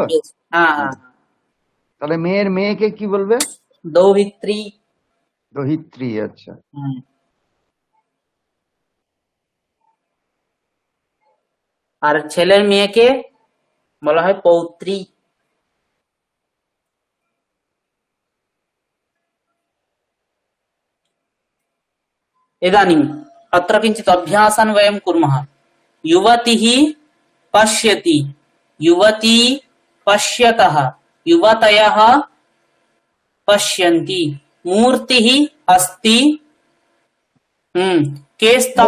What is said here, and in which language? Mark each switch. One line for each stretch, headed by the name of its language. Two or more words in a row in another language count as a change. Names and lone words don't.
Bangla: হ্যাঁ হ্যাঁ তাহলে মেয়ের মেয়েকে কি বলবে? দৌহিত্রী। দহিত্রী। আচ্ছা আর ছেলের মেয়েকে বলা হয় পৌত্রী।
Sanskrit: इदानीम् अत्र किञ्चित् अभ्यासान् वयं कुर्मः। युवतिः पश्यति, युवती पश्यतः, युवतयः पश्यन्ति, मूर्तिः अस्ति, के स्तः,